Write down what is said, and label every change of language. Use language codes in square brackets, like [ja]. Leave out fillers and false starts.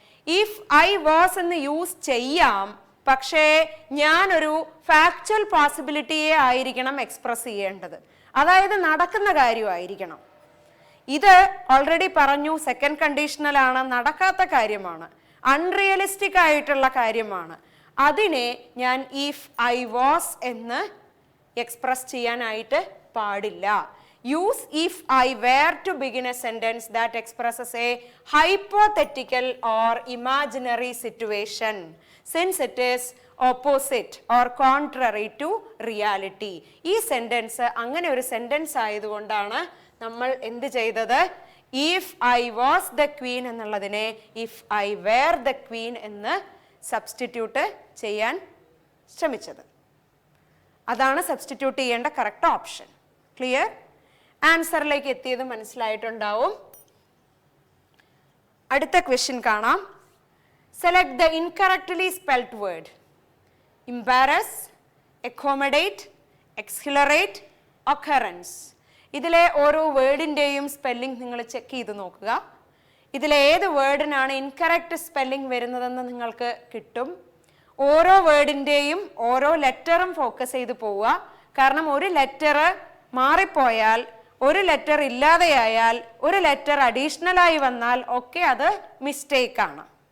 [ml] If I was എന്ന് use ചെയ്യാം, പക്ഷേ ഞാനൊരു ഫാക്ച്വൽ പോസിബിലിറ്റിയെ ആയിരിക്കണം എക്സ്പ്രസ് ചെയ്യേണ്ടത്, അതായത് നടക്കുന്ന കാര്യമായിരിക്കണം. ഇത് ഓൾറെഡി പറഞ്ഞു, സെക്കൻഡ് കണ്ടീഷണൽ ആണ്, നടക്കാത്ത കാര്യമാണ്, അൺറിയലിസ്റ്റിക് ആയിട്ടുള്ള കാര്യമാണ്. അതിനെ ഞാൻ ഇഫ് ഐ വാസ് എന്ന് എക്സ്പ്രസ് ചെയ്യാനായിട്ട് പാടില്ല. [en] use if I were to begin a sentence that expresses a hypothetical or imaginary situation, since it is opposite or contrary to reality. [ml] ഈ സെന്റൻസ് അങ്ങനെ ഒരു സെന്റൻസ് ആയതുകൊണ്ടാണ് നമ്മൾ എന്ത് ചെയ്തത്? [en] if I was the queen [ml] എന്നുള്ളതിനെ [en] if I were the queen [ml] എന്ന് substitute ചെയ്യാൻ ശ്രമിച്ചത്. അതാണ് സബ്സ്റ്റിറ്റ്യൂട്ട് ചെയ്യേണ്ട കറക്റ്റ് ഓപ്ഷൻ. ക്ലിയർ? ആൻസറിലേക്ക് എത്തിയത് മനസ്സിലായിട്ടുണ്ടാവും. അടുത്ത ക്വസ്റ്റ്യൻ കാണാം. [en] Select the incorrectly spelled word. embarrass, accommodate, exhilarate, occurrence. [ml] ഇതിലെ ഓരോ വേർഡിൻ്റെയും സ്പെല്ലിംഗ് നിങ്ങൾ ചെക്ക് ചെയ്ത് നോക്കുക. ഇതിലെ ഏത് വേർഡിനാണ് ഇൻകറക്റ്റ് സ്പെല്ലിംഗ് വരുന്നതെന്ന് നിങ്ങൾക്ക് കിട്ടും. ഓരോ വേർഡിൻ്റെയും ഓരോ ലെറ്ററും ഫോക്കസ് ചെയ്ത് പോവുക. കാരണം ഒരു ലെറ്റർ മാറിപ്പോയാൽ, ഒരു ലെറ്റർ ഇല്ലാതെയായാൽ, ഒരു ലെറ്റർ അഡീഷണലായി വന്നാൽ ഒക്കെ അത് മിസ്റ്റേക്കാണ്.